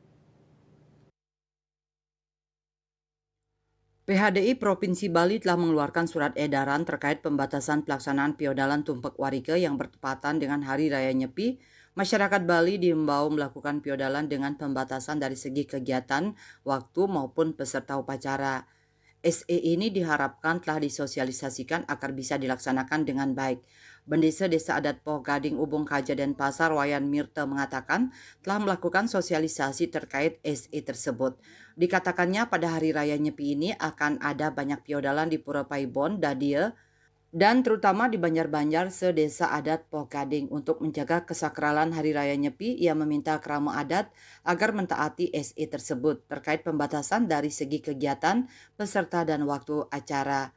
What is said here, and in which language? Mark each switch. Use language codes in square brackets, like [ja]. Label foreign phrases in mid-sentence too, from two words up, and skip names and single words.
[id] PHDI Provinsi Bali telah mengeluarkan surat edaran terkait pembatasan pelaksanaan piodalan Tumpak Warika yang bertepatan dengan Hari Raya Nyepi. Masyarakat Bali diimbau melakukan piodalan dengan pembatasan dari segi kegiatan, waktu maupun peserta upacara. SE ini diharapkan telah disosialisasikan agar bisa dilaksanakan dengan baik. Bendesa Desa Adat Poh Gading Ubung Kaja Denpasar Wayan Mirta mengatakan telah melakukan sosialisasi terkait SE tersebut. Dikatakannya pada Hari Raya Nyepi ini akan ada banyak piodalan di Pura Paibon, Dadia, dan terutama di Banjar-Banjar sedesa adat Poh Gading. Untuk menjaga kesakralan Hari Raya Nyepi, ia meminta kerama adat agar mentaati SE tersebut terkait pembatasan dari segi kegiatan, peserta dan waktu acara.